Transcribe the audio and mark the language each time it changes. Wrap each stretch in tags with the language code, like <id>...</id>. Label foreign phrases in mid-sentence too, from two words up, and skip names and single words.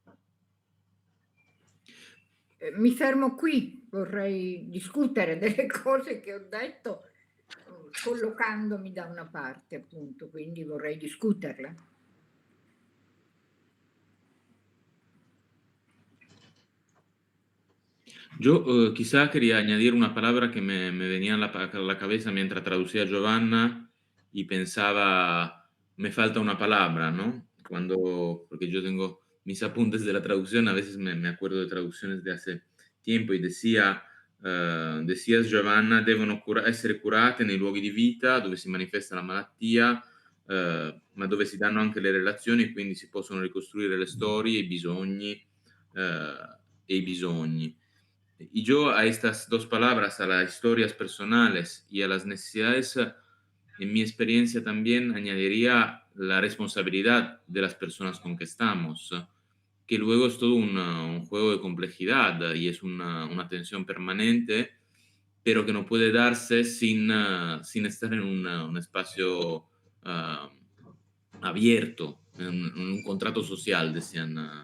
<it>Mi fermo qui, vorrei discutere delle cose che ho detto collocandomi da una parte, appunto, quindi vorrei discuterle.</it> <es>Yo quizá quería añadir una palabra que me venía a la cabeza mientras traducía a Giovanna y pensaba, me falta una palabra, ¿no? Porque yo tengo mis apuntes de la traducción, a veces me acuerdo de traducciones de hace tiempo y decías Giovanna,</es> <it>devono essere curate nei luoghi di vita dove si manifesta la malattia, ma dove si danno anche le relazioni e quindi si possono ricostruire le storie, i bisogni e i bisogni.</it> <es>Y yo a estas dos palabras, a las historias personales y a las necesidades, en mi experiencia también añadiría la responsabilidad de las personas con que estamos, que luego es todo un juego de complejidad y es una tensión permanente, pero que no puede darse sin estar en un espacio abierto, en un contrato social, decían.</es>